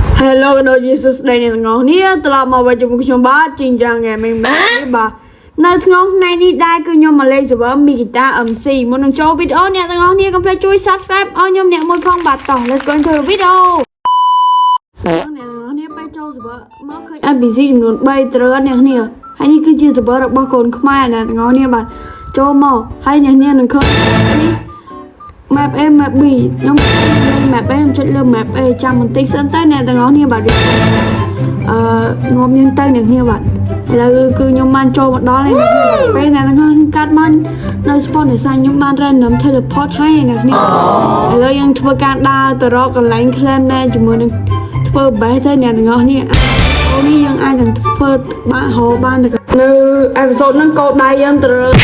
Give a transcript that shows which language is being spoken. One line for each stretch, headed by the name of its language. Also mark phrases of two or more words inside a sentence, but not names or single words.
Khmer: Hello កណូយេស៊ូសដែលអ្នកទាំងអស់គ្នាត្រឡប់មកវិញជាមួយខ្ញុំបាទជីងយ៉ាងហ្គេមីងបាទនៅក្នុងថ្ងៃនេះដែរគឺខ្ញុំមកលេង server មីហ្គីតា MC មុននឹងចូលវីដេអូអ្នកទាំងអស់គ្នាកុំភ្លេចជួយ Subscribe ឲ្យខ្ញុំអ្នកមួយផងបាទតោះ
English: Let's go into the video
Khmer: អ្នកទាំងអស់គ្នាไปចូល server មកឃើញ NPC ចំនួន3ត្រូវអ្នកគ្នាហើយនេះគឺជា server របស់ កូនខ្មែរអ្នកទាំងអស់គ្នាបាទចូលមកហើយអ្នកគ្នានឹងឃើញនេះ map A map B ខ្ញុំលេង map A ខ្ញុំចុចលើ map A ចាំបន្តិចសិនទៅអ្នកទាំងអស់គ្នាបាទងំយើងទៅអ្នកគ្នាបាទឥឡូវគឺខ្ញុំបានចូលមកដល់ហើយពេលអ្នកទាំងអស់គ្នាកាត់មកនៅ spawn នៃសាខ្ញុំបាន
English: random teleport
Khmer: ឲ្យអ្នកគ្នាឥឡូវយើងធ្វើការដើរទៅរកកន្លែង claim ដែរជាមួយនឹងធ្វើ base ទៅអ្នកទាំងអស់គ្នាអូនេះយើងអាចនឹងធ្វើបានហៅបានទៅនៅ episode ហ្នឹងកោដដៃយើងត្រូវ